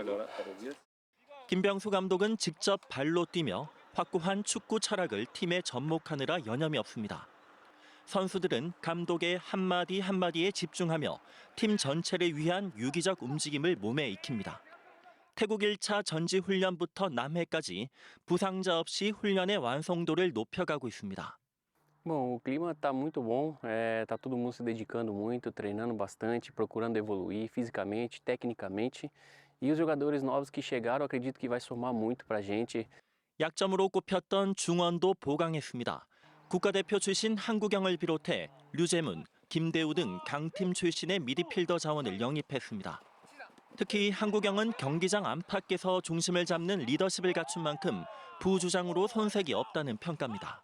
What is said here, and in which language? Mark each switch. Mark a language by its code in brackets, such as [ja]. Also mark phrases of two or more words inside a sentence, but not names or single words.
[ko] 김병수 감독은 직접 발로 뛰며 확고한 축구 철학을 팀에 접목하느라 여념이 없습니다. 선수들은 감독의 한마디 한마디에 집중하며 팀 전체를 위한 유기적 움직임을 몸에 익힙니다. 태국 1차 전지훈련부터 남해까지 부상자 없이 훈련의 완성도를 높여가고 있습니다. [pt] Bom, o clima está muito bom, tá todo mundo se dedicando muito, treinando bastante, procurando evoluir fisicamente, tecnicamente. E os jogadores novos que chegaram, acredito que vai somar muito para a gente. [ko] 약점으로 꼽혔던 중원도 보강했습니다. 국가대표 출신 한국영을 비롯해 류재문, 김대우 등 강팀 출신의 미드필더 자원을 영입했습니다. 특히 한국영은 경기장 안팎에서 중심을 잡는 리더십을 갖춘 만큼 부주장으로 손색이 없다는 평가입니다.